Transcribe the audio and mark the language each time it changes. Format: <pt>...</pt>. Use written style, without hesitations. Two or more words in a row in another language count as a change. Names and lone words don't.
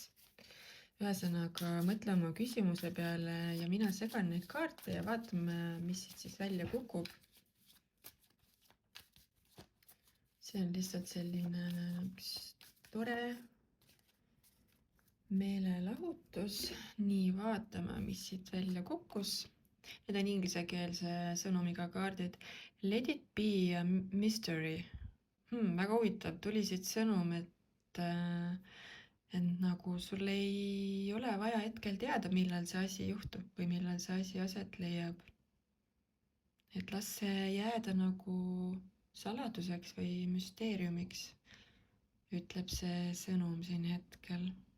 <et>Ühesõnaga, mõtle oma küsimuse peale ja mina segan neid kaarte ja vaatame, mis siit siis välja kukub. See on lihtsalt selline üks tore meelelahutus. Nii, vaatame, mis siit välja kukkus. Need on inglisekeelse sõnumiga kaardid.</et> <en>Let it be a mystery.</en> <et>Väga huvitav, tuli siit sõnum, et nagu sul ei ole vaja hetkel teada, millal see asi juhtub või millal see asi aset leiab. Et las see jääda nagu saladuseks või müsteeriumiks, ütleb see sõnum siin hetkel.</et>